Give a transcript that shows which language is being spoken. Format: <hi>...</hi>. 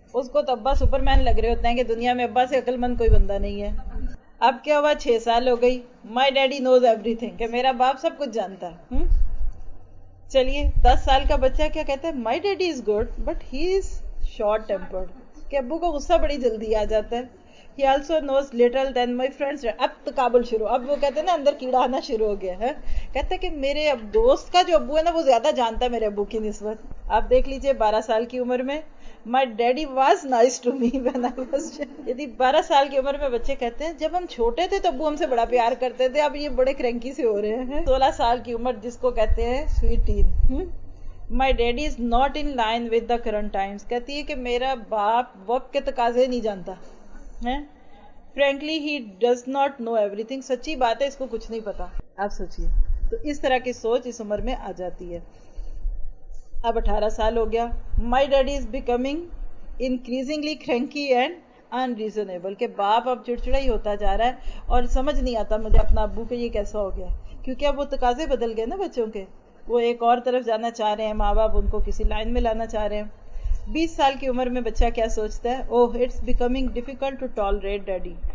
<ur>اس کو تو ابا سپر مین لگ رہے ہوتے ہیں کہ دنیا میں ابا سے عقل مند کوئی بندہ نہیں ہے. اب کیا ہوا, 6 سال ہو گئی,</ur> <en>my daddy knows everything,</en> <ur>کہ میرا باپ سب کچھ جانتا ہے. چلیے 10 سال کا بچہ کیا کہتا ہے,</ur> <en>my daddy is good but he is short tempered,</en> <ur>کہ ابو کو غصہ بڑی جلدی آ جاتا ہے.</ur> <en>He also knows little than my friends.</en> <ur>اب تقابل شروع, اب وہ کہتے ہیں نا اندر کیڑا آنا شروع ہو گیا ہے. کہتا ہے کہ میرے دوست کا جو ابو ہے نا وہ زیادہ جانتا ہے میرے ابو کی نسبت. آپ دیکھ لیجئے 12 سال کی عمر میں</ur> <en>My daddy was nice to me when I was young.</en> <ur>یعنی 12 سال کی عمر میں بچے کہتے ہیں جب ہم چھوٹے تھے تو ابو ہم سے بڑا پیار کرتے تھے، اب یہ بڑے کرینکی سے ہو رہے ہیں. 16 سال کی عمر جس کو کہتے ہیں sweet teen.</ur> <en>My daddy is not in line with the current times.</en> <ur>کہتی ہے کہ میرا باپ وقت کے تقاضے نہیں جانتا ہے.</ur> <en>Frankly he does not know everything.</en> <ur>سچی بات ہے، اس کو کچھ نہیں پتا. آپ سوچیے، تو اس طرح کی سوچ اس عمر میں آ جاتی ہے. اب 18 سال ہو گیا.</ur> <en>My daddy is becoming increasingly cranky and unreasonable.</en> <ur>کہ باپ اب چڑچڑا ہی ہوتا جا رہا ہے اور سمجھ نہیں آتا مجھے اپنا ابو کہ یہ کیسا ہو گیا، کیونکہ اب وہ تقاضے بدل گئے نا بچوں کے. وہ ایک اور طرف جانا چاہ رہے ہیں، ماں باپ ان کو کسی لائن میں لانا چاہ رہے ہیں. 20 سال کی عمر میں بچہ کیا سوچتا ہے؟</ur> <en>Oh it's becoming difficult to tolerate daddy.</en>